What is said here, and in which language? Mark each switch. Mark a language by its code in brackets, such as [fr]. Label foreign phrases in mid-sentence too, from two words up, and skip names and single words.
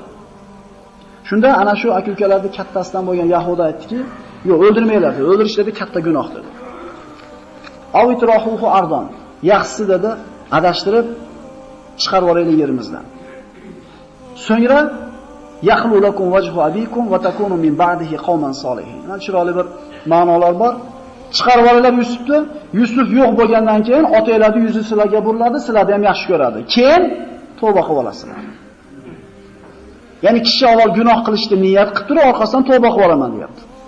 [uz] Shunda ana shu aka-ukalarning kattasidan bo'lgan Yahuda aytdiki, "Yo'q, o'ldirmanglar dedi. O'ldirishlarda katta gunoh" dedi. [ar] أو اطرحوه أرضا. [uz] Yaxshisi dedi, adashtirib chiqarib yuboraylik yerimizdan. [ar] So'ngra يخل لكم وجه أبيكم وتكونوا من بعده قوما صالحين. [uz] Mana chiroyli bir ma'nolar bor. Chiqarib yuboraylar Yusufni. Yusuf yo'q bo'lgandan keyin otanglarning yuzi sizlarga buriladi, sizlarni ham yaxshi ko'radi. Keyin tavba qilib olasizlar. Ya'ni kishi avval gunoh qilishni niyat qilib turib, orqasidan tavba qilib olaman deyapti.